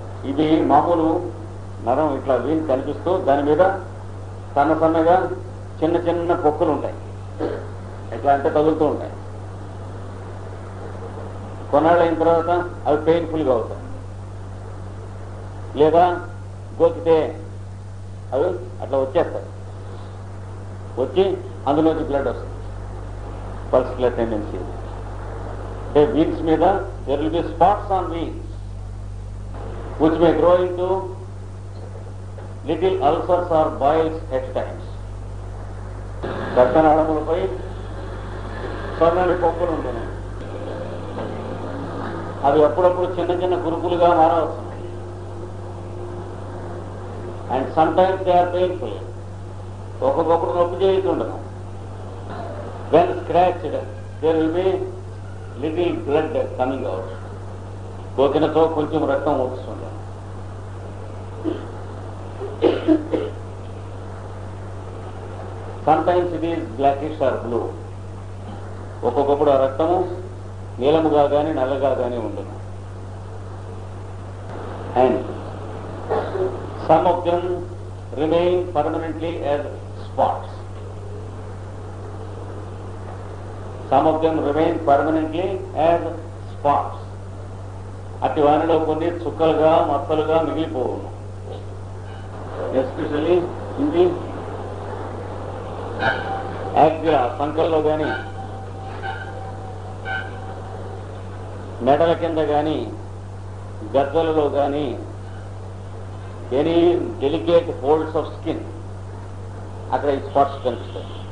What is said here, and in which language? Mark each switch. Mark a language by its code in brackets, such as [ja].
[te] ఇది మామూలు నరం ఇట్లా వీలు కనిపిస్తూ దాని మీద సన్నగా చిన్న చిన్న పొక్కులు ఉంటాయి, ఎట్లా అంటే తగులుతూ ఉంటాయి. కొన్నాళ్ళు అయిన తర్వాత అవి పెయిన్ఫుల్గా అవుతాయి, లేదా గోకితే అవి అట్లా వచ్చేస్తాయి, వచ్చి అందులోంచి బ్లడ్ వస్తుంది. పల్స్కులర్ టెండెన్సీ అంటే వీన్స్ మీద [en] there will be spots on veins which may grow into little ulcers or boils at times. [te] రక్తనాళములపై సన్నని పొక్కులు ఉంటున్నాయి, అవి అప్పుడప్పుడు చిన్న చిన్న కురుపులుగా మారవచ్చు. [en] and sometimes they are painful, [te] ఒక్కొక్కప్పుడు నొప్పి చేస్తుండదు. [en] When scratched there will be little blood coming out. [te] కోకినతో కొంచెం రక్తం వస్తుంది. [en] Sometimes it is blackish or blue. [te] ఒక్కొక్కప్పుడు ఆ రక్తము నీలముగా కానీ నల్లగా కానీ ఉంటుంది. [en] And some of them remain permanently as spots. Some of them remain permanently as spots. [te] అట్టి వానిలో కొన్ని చుక్కలుగా మచ్చలుగా మిగిలిపోవును. ఎస్పెషల్లీ ఇది యాక్సిలా సంకల్లో కానీ మెడల కింద కానీ గజ్జలలో కానీ [en] any delicate folds of skin [te] అక్కడ ఈ స్పాట్స్ కనిపిస్తాయి.